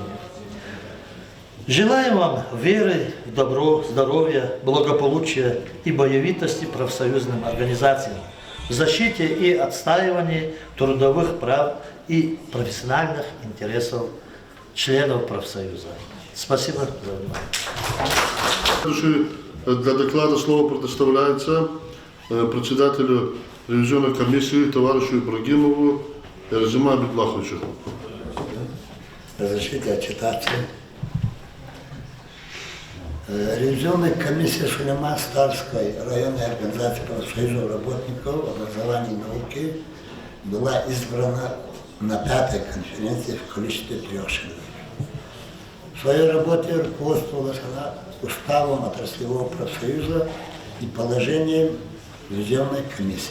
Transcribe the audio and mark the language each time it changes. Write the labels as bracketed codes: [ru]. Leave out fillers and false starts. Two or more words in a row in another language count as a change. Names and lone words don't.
[ru] Желаем вам веры в добро, здоровья, благополучия и боевитости профсоюзным организациям, в защите и отстаивании трудовых прав и профессиональных интересов членов профсоюза. Спасибо за внимание. Для доклада слово предоставляется председателю ревизионной комиссии товарищу Ибрагимову Разима Абидлаховичу. Разрешите отчитаться. Ревизионная комиссия Шулейман-Старской районной организации профсоюзов работников образования и науки была избрана на 5-й конференции в количестве 3 человек. В своей работе руководствовалась она уставом отраслевого профсоюза и положением ревизионной комиссии.